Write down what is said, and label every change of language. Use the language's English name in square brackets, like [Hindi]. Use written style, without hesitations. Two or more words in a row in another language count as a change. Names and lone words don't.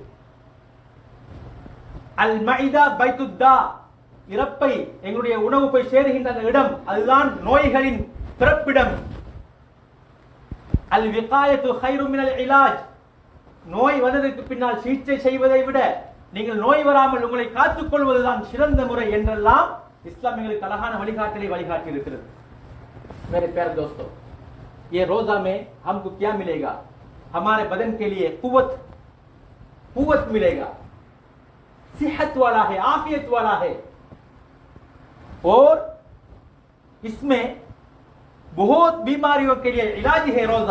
[Arabic] المعدة بيت الداء, [Tamil] இறப்பை எங்களுடைய உணவு போய் சேருகின்ற அந்த இடம் அதுதான் நோய்களின் பிறப்பிடம். [Arabic] الوقاية خير من العلاج, [Tamil] நோய் வந்ததற்கு பின்னால் சிகிச்சை செய்வதை விட நீங்கள் நோய் வராமல் உங்களை காத்துக் கொள்வதுதான் சிறந்த முறை என்றெல்லாம் இஸ்லாம் எங்களுக்கு அழகான வழிகாட்டலை வழிகாட்டி இருக்கிறது. [Hindi] मेरे प्यारे दोस्तों, ये रोजा में हमको क्या मिलेगा? हमारे बदन के लिए कुव्वत मिलेगा, सेहत वाला है, आफियत वाला है। और इसमें बहुत बीमारियों के लिए इलाज है रोजा।